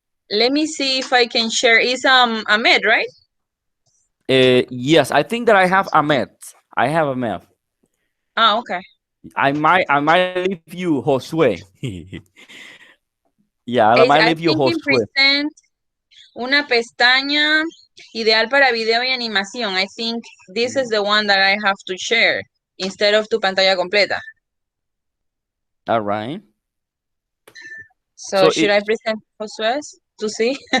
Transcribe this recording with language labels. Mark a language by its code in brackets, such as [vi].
[en] Let me see if I can share. It's Ahmed, right? Yes, I think that I have Ahmed. I have Ahmed. Oh, okay. I might leave you Josué. Yeah, I might leave you Josué. [es] Present una pestaña ideal para video y animación. [en] I think this is the one that I have to share instead of [es] tu pantalla completa. [en] All right. So should I present Josué's to see?